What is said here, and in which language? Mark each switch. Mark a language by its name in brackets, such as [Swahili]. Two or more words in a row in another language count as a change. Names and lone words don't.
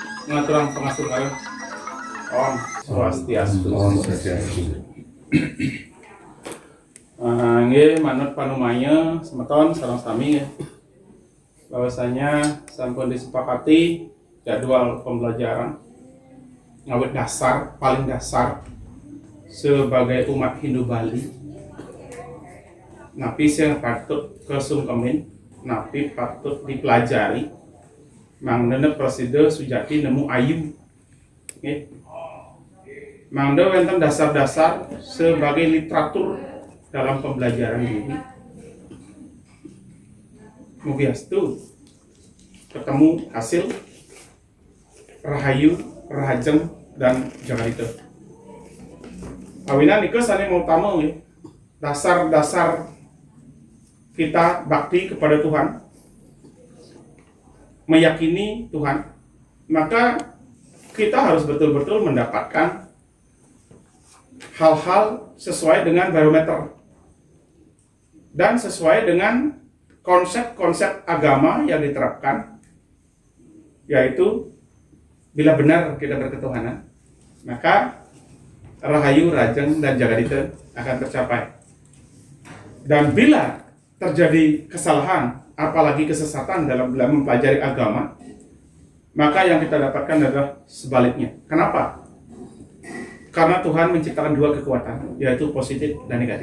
[Balinese] Ngaturang pengasuhan Om Swastiastu. Nggih manut panumanya semeton sareng sami ya. [Indonesian] Bahwasanya sampun disepakati jadwal pembelajaran ngawit dasar paling dasar sebagai umat Hindu Bali. [Balinese] Napi sing patut kesungkemin, napi patut dipelajari. Mangdene prosedur sujati nemu ayu. Nggih. Mangda wonten [Indonesian] dasar-dasar sebagai literatur dalam pembelajaran ini. Mugiastu ketemu hasil rahayu, rahajeng dan jagarita. [Balinese] Awinan niku sane utama nggih. [Indonesian] Dasar-dasar kita bakti kepada Tuhan, meyakini Tuhan, maka kita harus betul-betul mendapatkan hal-hal sesuai dengan barometer dan sesuai dengan konsep-konsep agama yang diterapkan, yaitu bila benar kita berketuhanan, maka rahayu, rajeng, dan jagadita akan tercapai. Dan bila terjadi kesalahan, apalagi kesesatan dalam mempelajari agama, maka yang kita dapatkan adalah sebaliknya. Kenapa? Karena Tuhan menciptakan dua kekuatan, yaitu positif dan negatif.